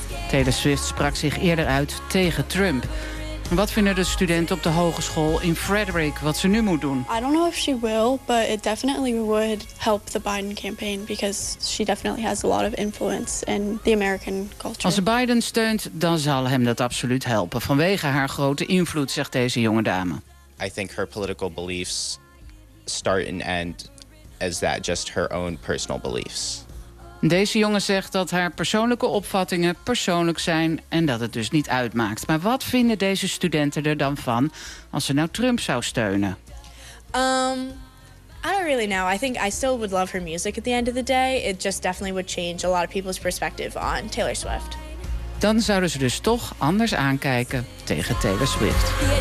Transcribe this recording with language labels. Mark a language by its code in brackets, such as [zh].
[nl] Taylor Swift sprak zich eerder uit tegen Trump. Wat vinden de studenten op de hogeschool in Frederick wat ze nu moet doen? [en] I don't know if she will, but it definitely would help the Biden campaign because she definitely has a lot of influence in the American culture. [nl] Als ze Biden steunt, dan zal hem dat absoluut helpen vanwege haar grote invloed, zegt deze jonge dame. [en] I think her political beliefs start and end as that just her own personal beliefs. [nl] Deze jongen zegt dat haar persoonlijke opvattingen persoonlijk zijn en dat het dus niet uitmaakt. Maar wat vinden deze studenten er dan van als ze nou Trump zou steunen? [en] I don't really know. I think I still would love her music at the end of the day. It just definitely would change a lot of people's perspective on Taylor Swift. [nl] Dan zouden ze dus toch anders aankijken tegen Taylor Swift.